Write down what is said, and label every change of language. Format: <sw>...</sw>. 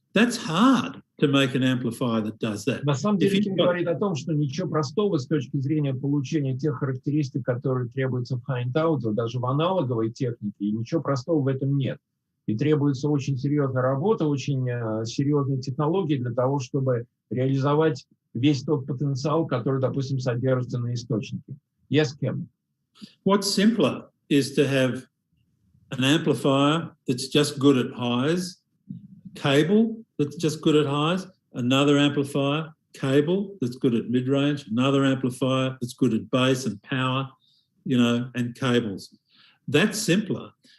<en>That's hard to make an amplifier that does that.</en> <ru>На самом деле, Ким говорит о том, что ничего простого с точки зрения получения тех характеристик, которые требуются в high-end audio, даже в аналоговой технике, и ничего простого в этом нет. И требуется очень серьезная работа, очень серьезные технологии для того, чтобы реализовать весь тот потенциал, который, допустим, содержится на источнике.</ru> <en>Yes, Kim? What's simpler is to have an amplifier that's just good at highs, cable that's just good at highs, another amplifier, cable that's good at mid-range, another amplifier that's good at bass and power, and cables. That's simpler.</en>